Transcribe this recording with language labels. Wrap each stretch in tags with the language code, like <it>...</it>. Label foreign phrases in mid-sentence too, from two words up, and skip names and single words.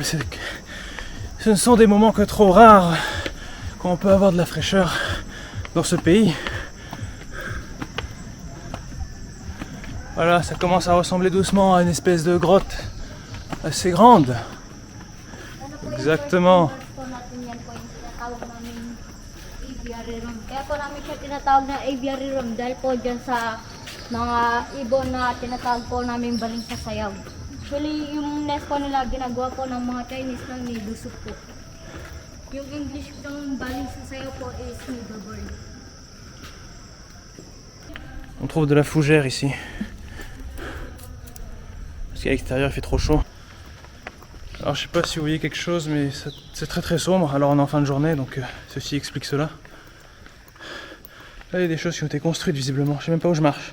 <fr>Ce ne sont des moments que trop rares quand on peut avoir de la fraîcheur dans ce pays. Voilà, ça commence à ressembler doucement à une espèce de grotte assez grande. Exactement.</fr> <tl>Kaya po namin siya tinatawag na</tl> <en>aviary room</en> <tl>dahil po dyan sa mga ibon na tinatawag po namin baling sa sayaw. Actually, yung nest po nila ginagawa po ng mga Chinese ng nidusok po. Yung English ng baling sa sayaw po is nidobird.</tl> <fr>On trouve de la fougère ici. Parce qu'à l'extérieur il fait trop chaud. Alors je sais pas si vous voyez quelque chose mais c'est très sombre. Alors on est en fin de journée donc ceci explique cela. Là il y a des choses qui ont été construites visiblement. Je sais même pas où je marche.</fr>